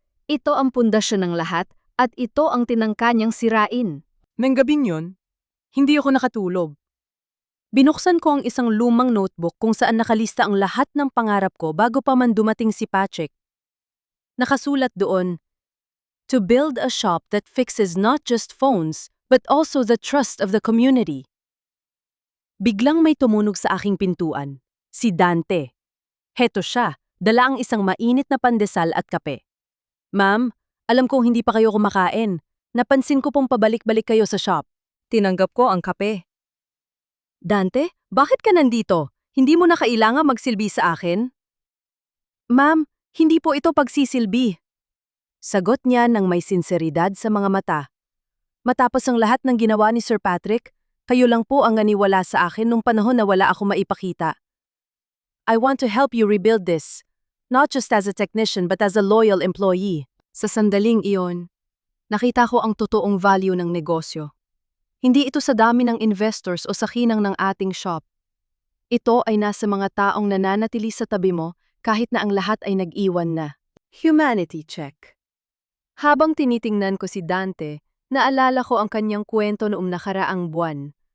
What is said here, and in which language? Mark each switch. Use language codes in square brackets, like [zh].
[tl] Ito ang pundasyon ng lahat at ito ang tinangka niyang sirain. Nang gabing yun, hindi ako nakatulog. Binuksan ko ang isang lumang notebook kung saan nakalista ang lahat ng pangarap ko bago pa man dumating si Patrick. Nakasulat doon, [en] "To build a shop that fixes not just phones, but also the trust of the community." [tl] Biglang may tumunog sa aking pintuan. Si Dante. Heto siya, dala ang isang mainit na pandesal at kape. "Ma'am, alam kong hindi pa kayo kumakain. Napansin ko pong pabalik-balik kayo sa shop." Tinanggap ko ang kape. "Dante, bakit ka nandito? Hindi mo na kailangan magsilbi sa akin?" "Ma'am, hindi po ito pagsisilbi." Sagot niya ng may sinseridad sa mga mata. "Matapos ang lahat ng ginawa ni Sir Patrick, kayo lang po ang nganiwala sa akin nung panahon na wala ako maipakita. [en] I want to help you rebuild this, not just as a technician but as a loyal employee." [tl] Sa sandaling iyon, nakita ko ang totoong value ng negosyo. Hindi ito sa dami ng investors o sa kinang ng ating shop. Ito ay nasa mga taong nananatili sa tabi mo kahit na ang lahat ay nag-iwan na. [en] Humanity check. [tl] Habang tinitingnan ko si Dante, naalala ko ang kanyang kwento noong nakaraang buwan.